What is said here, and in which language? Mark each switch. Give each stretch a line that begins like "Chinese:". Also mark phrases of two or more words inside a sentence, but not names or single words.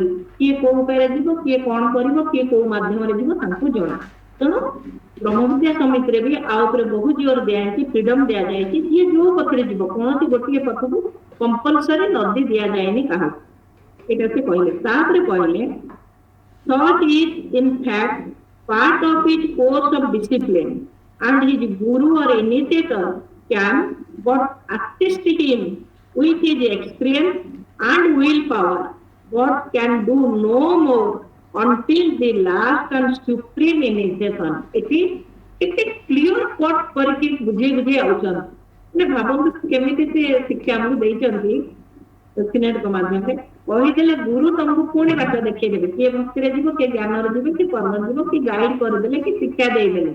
Odia: କିଏ କୋଉ ଉପାୟରେ ଯିବ, କିଏ କଣ କରିବ, କିଏ କୋଉ ମାଧ୍ୟମରେ ଯିବ ତାଙ୍କୁ ଜଣା। ତେଣୁ ବ୍ରହ୍ମବିଦ୍ୟା ସମିତିରେ ବି ଆଉ ଉପରେ ବହୁ ଜୋର ଦିଆଯାଇଛି, ଫ୍ରିଡମ ଦିଆଯାଇଛି। ଯିଏ ଯୋଉ ପଥରେ ଯିବ, କୌଣସି ଗୋଟିଏ ପଥକୁ କମ୍ପଲସରି ନଦୀ ଦିଆଯାଏନି କାହାକୁ। ଏଇଟା ସେ କହିଲେ। ତାପରେ କହିଲେ
English: thought is in fact part of his course of discipline and his guru or initiator can but assist him with his experience and willpower, but can do no more until the last and supreme initiation.
Odia: ଏଠି ଏତେ
English: clear cut
Odia: କରିକି ବୁଝେଇ ବୁଝେଇ ଆଉଛନ୍ତି। ମାନେ ଭାବନ୍ତୁ କେମିତି ସେ ଶିକ୍ଷା ଆମକୁ ଦେଇଛନ୍ତି ସିନେଟଙ୍କ ମାଧ୍ୟମରେ। କହିଦେଲେ ଗୁରୁ ତମକୁ ପୁଣି ବାଟ ଦେଖେଇଦେବେ, କିଏ ଭକ୍ତିରେ ଯିବ, କିଏ ଜ୍ଞାନରେ ଯିବ, କିଏ କର୍ମରେ ଯିବ, କି ଗାଇଡ କରିଦେଲେ, କି ଶିକ୍ଷା ଦେଇଦେଲେ।